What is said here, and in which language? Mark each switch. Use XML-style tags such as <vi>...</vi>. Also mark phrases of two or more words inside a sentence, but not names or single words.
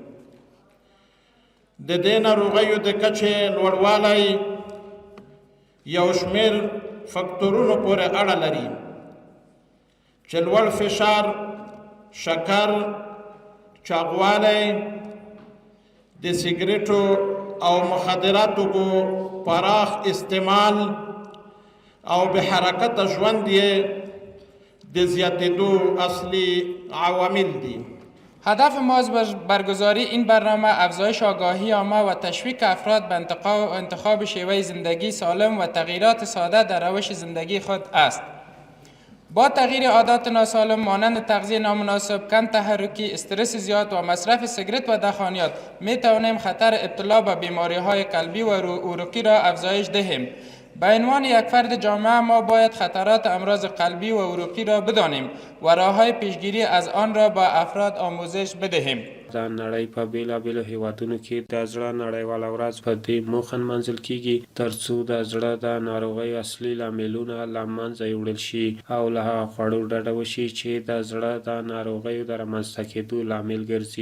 <ps>د دې ناروغیو د کچې لوړوالی یو شمېر فکتورونو پورې اړه لري، چې لوړ فشار، شکر، چاغوالی، د سګریټو او مخدراتو پراخ استعمال او به حرکت ژوند یې د زیاتېدو اصلی عوامل دي.</ps> <fa>هدف ما از برگزاری این برنامه افزایش آگاهی عامه و تشویق افراد به انتخاب شیوه زندگی سالم و تغییرات ساده در روش زندگی خود است. با تغییر عادات ناسالم مانند تغذیه نامناسب، کم تحرکی، استرس زیاد و مصرف سیگرت و دخانیات می توانیم خطر ابتلا به بیماری های قلبی و عروقی را افزایش دهیم. به عنوان یک فرد جامعه ما باید خطرات امراض قلبی و عروقی را بدانیم و راه‌های پیشگیری از آن را به افراد آموزش بدهیم.</fa> <ps>د نړۍ په بیلابیلو هیوادونو کې د زړه نړیواله ورځ په دې موخه نمانځل کیږي ترڅو د زړه د ناروغۍ اصلي لاملونه له منځه یوړل شي او له هغه خوړو ډډه وشي چې د زړه د ناروغیو د رامنځته کېدو لامل ګرځي.</ps>